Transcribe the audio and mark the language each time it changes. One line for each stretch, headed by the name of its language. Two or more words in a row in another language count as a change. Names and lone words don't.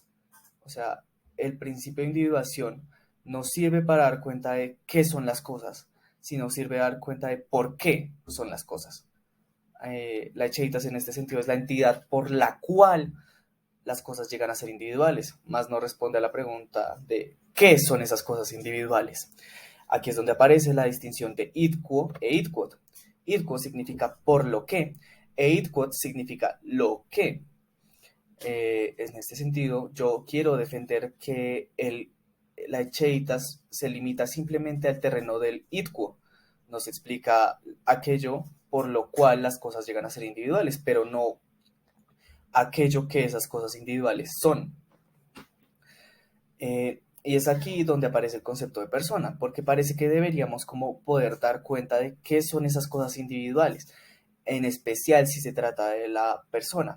Spanish: O sea, el principio de individuación no sirve para dar cuenta de qué son las cosas, sino sirve a dar cuenta de por qué son las cosas. La echeitas en este sentido es la entidad por la cual las cosas llegan a ser individuales, más no responde a la pregunta de qué son esas cosas individuales. Aquí es donde aparece la distinción de
Latin: id quo e id quod. Id quo
Spanish: significa por lo que,
Latin: e id quod
Spanish: significa lo que. En este sentido, yo quiero defender que la echeitas se limita simplemente al terreno del
Latin: id quo.
Spanish: Nos explica aquello por lo cual las cosas llegan a ser individuales, pero no aquello que esas cosas individuales son. Y es aquí donde aparece el concepto de persona, porque parece que deberíamos como poder dar cuenta de qué son esas cosas individuales, en especial si se trata de la persona.